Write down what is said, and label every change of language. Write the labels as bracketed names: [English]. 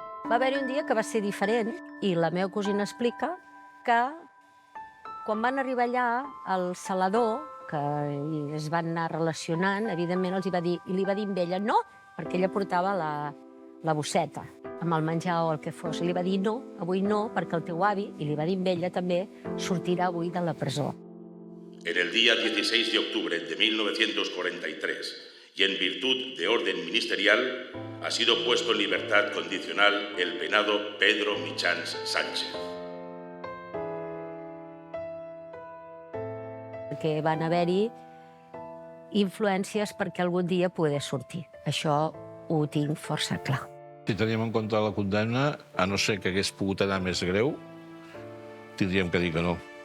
[Catalan] Va haver-hi un dia que va ser diferent i la meva cosina explica que quan van arribar allà, el salador, que es van anar relacionant, evidentment els hi va dir, i li va dir amb ella no, perquè ella portava la bosseta amb el menjar o el que fos. I li va dir no, avui no, perquè el teu avi, i li va dir amb ella també, sortirà avui de la presó. [Spanish] En el día 16 de octubre de 1943, y en virtud de orden ministerial, ha sido puesto en libertad condicional el penado Pedro Mitjans Sánchez. [Catalan] Perquè van haver-hi influències perquè algun dia pogués sortir. Això ho tinc força clar. Si teníem en compte la condemna, a no ser que hagués pogut anar més greu, tindríem que dir que no.